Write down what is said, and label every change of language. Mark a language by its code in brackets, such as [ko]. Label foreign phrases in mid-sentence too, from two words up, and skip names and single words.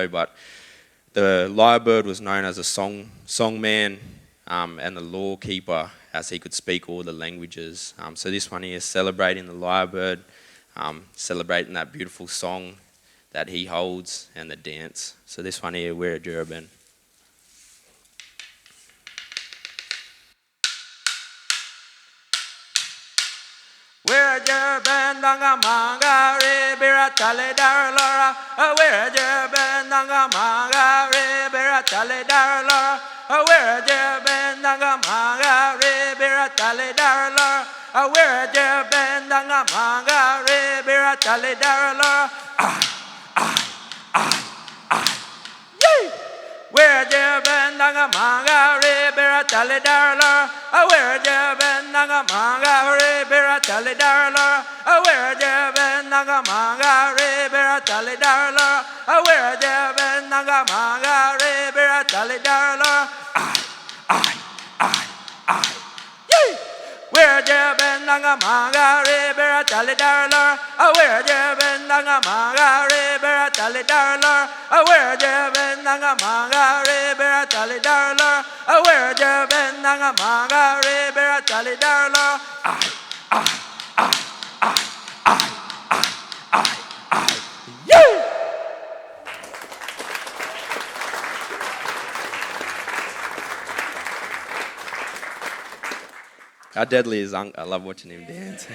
[en] But the lyre bird was known as a songman and the law keeper, as he could speak all the languages. So this one here is celebrating the lyre bird, celebrating that beautiful song that he holds and the dance. So this one here, Wiradjuri. [wrh] Wiradjuri, danga manga, ribira tale dar lora. Wiradjuri, danga manga, ribira tale dar lora. Wiradjuri, danga manga, ribira tale dar lora. Wiradjuri, danga manga, ribira tale dar lora. nanga manga re bera tali darla. [en] Where you been [wrh] nanga manga re bera tali darla. [en] Where you been [wrh] nanga manga re bera tali darla. [en] Where you been [wrh] nanga manga re bera tali darla. [en] Where you been [wrh] nanga manga re bera tali darla. [en] Where you been [wrh] nanga manga re bera tali darla. [en] Where you been [wrh] nanga manga re bera tali darla. [en] Where you been [wrh] nanga manga re bera tali darla. [en] Yeah. How deadly is Unc? I love watching him dance.